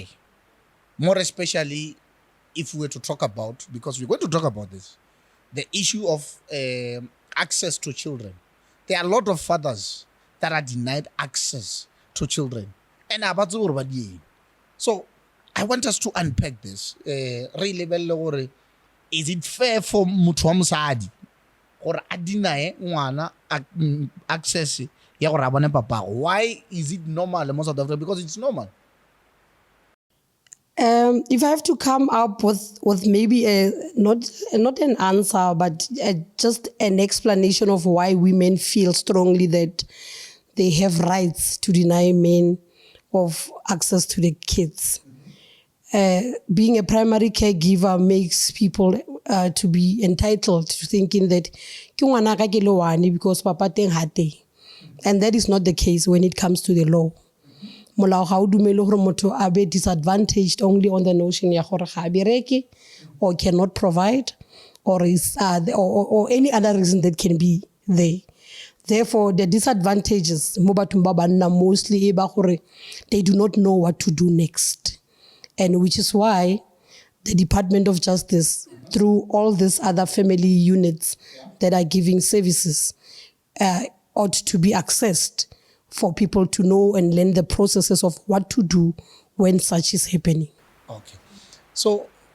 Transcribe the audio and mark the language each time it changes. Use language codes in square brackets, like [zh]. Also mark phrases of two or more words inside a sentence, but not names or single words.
[en] More especially if we were to talk about, because we're going to talk about this, the issue of access to children. There are a lot of fathers that are denied access to children. And so I want us to unpack this. Is it fair for [tn] motho wa mosadi gore a deny ngwana access ya gore a bone papa? [en] Why is it normal in most of South Africa? Because it's normal. If I have to come up with maybe not an answer, but just an explanation of why women feel strongly that they have rights to deny men of access to the kids. Being a primary caregiver makes people to be entitled to thinking that because [tn] papa teng ha teng. [en] And that is not the case when it comes to the law. [tn] Molao ga o dumele gore motho a be [en] disadvantaged only on the notion [tn] ya gore ga bereke [en] or cannot provide or is or any other reason that can be there. Therefore, the disadvantages [tn] mo bathong ba banna [en] mostly [tn] e ba gore [en] they do not know what to do next. And which is why the Department of Justice, through all these other family units that are giving services, ought to be accessed for people to know and learn the processes of what to do when such is happening.